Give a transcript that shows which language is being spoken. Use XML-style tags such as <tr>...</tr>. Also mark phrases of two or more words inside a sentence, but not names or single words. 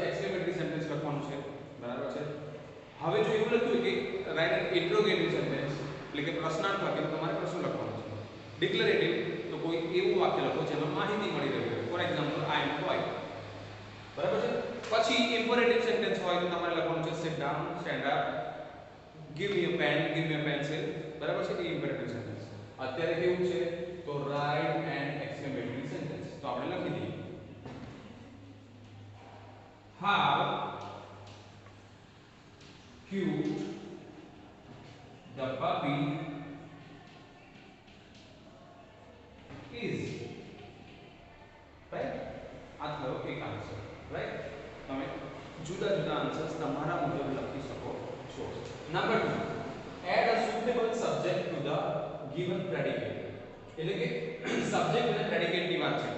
<en>exclamatory sentence</en> <gu>લખવાનું છે, બરાબર છે. હવે જો એવું લખ્યું કે</gu> <en>write an interrogative sentence</en> <gu>એટલે કે પ્રશ્નાર્થ વાક્ય, તો તમારે પ્રશ્ન લખવાનું છે. ડિક્લેરેટિવ તો કોઈ એવું વાક્ય લખો જેમાં માહિતી મળી રહી હોય,</gu> <en>for example I am quiet,</en> <gu>બરાબર છે. પછી</gu> <en>imperative sentence</en> <gu>હોય તો તમારે લખવાનું છે</gu> <en>sit down, stand up, give me a pen, give me a pencil,</en> <gu>બરાબર છે. એ</gu> <en>imperative sentence.</en> <gu>અત્યારે કેવું છે, તો</gu> <en>write an exclamatory sentence,</en> <gu>તો આપણે લખી દઈએ</gu> <en>how cute the puppy is,</en> <gu>રાઈટ. આ થયો એક આન્સર, રાઈટ. તમે જુદા જુદા આન્સર્સ તમારા મુજબ લખી શકો છો.</gu> <en>number 2, add a suitable subject to the given predicate,</en> <gu>એટલે કે સબ્જેક્ટ અને પ્રેડિકેટ ની વાત છે.</gu>